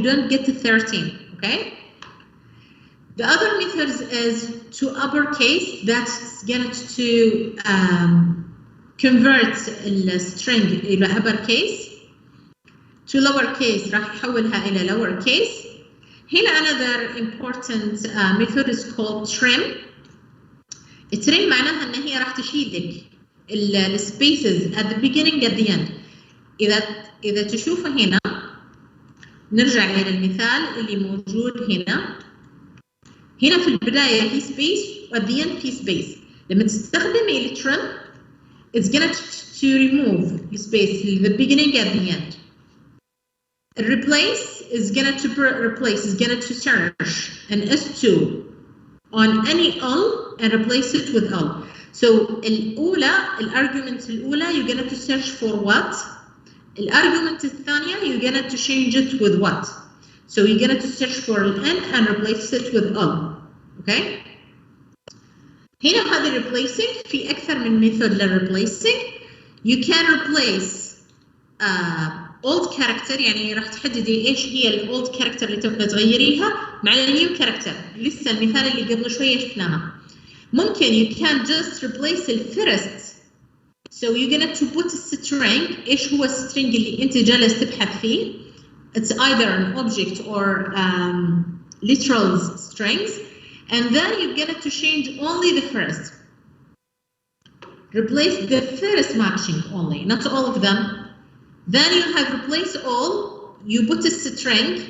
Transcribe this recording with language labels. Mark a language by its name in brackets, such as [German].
[English] You don't get 13, okay? The other methods is to uppercase, that's going to convert the string إلى uppercase. To lowercase [Arabic] راح يحولها إلى [English] lowercase. هنا another important method is called trim. [Arabic] trim معناها إن هي راح تشيل لك [English] spaces at the beginning at the end. [Arabic] إذا تشوفوا هنا نرجع إلى المثال اللي موجود هنا. هنا في البداية في space و [English] at the end [Arabic] في space. لما تستخدمي الترم [English] it's gonna to remove the space at the beginning at the end. Replace is gonna to replace is gonna to search an S2 on any L and replace it with L. So [Arabic] الأولى الargument الأولى [English] you're gonna to search for what? [Arabic] الargument الثانية [English] you're gonna to change it with what? So you're gonna to search for N and replace it with L. Okay? [Arabic] هنا هذا replacing في أكثر من method للreplacing. [English] You can replace old character [Arabic] يعني راح تحددي إيش هي [English] old character [Arabic] اللي تبغى تغيريها مع [English] new character. [Arabic] لسه المثال اللي قبل شوية شفناها. [English] ممكن you can just replace the first. So you're gonna to put a string. [Arabic] إيش هو string اللي أنت جالس تبحث فيه. [English] It's either an object or literal strings. And then you're going to change only the first. Replace the first matching only, not all of them. Then you have replace all. You put a string.